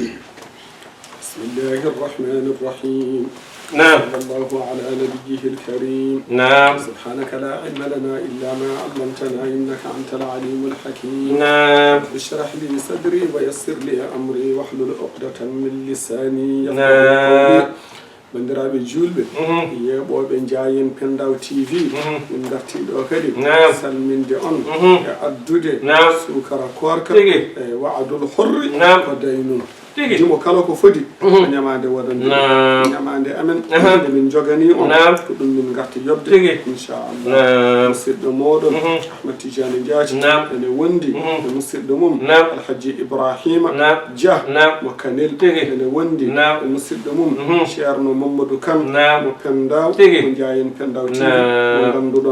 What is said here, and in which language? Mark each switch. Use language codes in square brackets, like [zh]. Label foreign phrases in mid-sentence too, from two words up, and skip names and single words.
[ar] بسم الله الرحمن الرحيم. نعم. صلى الله على نبيه الكريم. نعم. سبحانك لا علم لنا إلا ما علمتنا إنك أنت العليم الحكيم. نعم. اشرح لي صدري ويسر لي أمري واحلل عقدة من لساني نعم. يفقهوا قولي. [ff] bandiraɓe julɓe yeɓoɓe Jayen Pendaw TV min dartiɗo kadi salminde on e addude sukara korka e wa'adul hurri ko daynum jimo kala ko fodi ko ñamade waɗande ñamade amen nde min jogani on ko ɗum min garti yobde inchallah musidɗo moɗon Ahmad Tidiane Diaty ene wondi e musidɗo mum Alhaji Ibrahima Dia mo Kanel ene wondi e musidɗo mum ceerno Mamadou Kane mo Pendaw mo Jayen Pendaw TV mo ganduɗon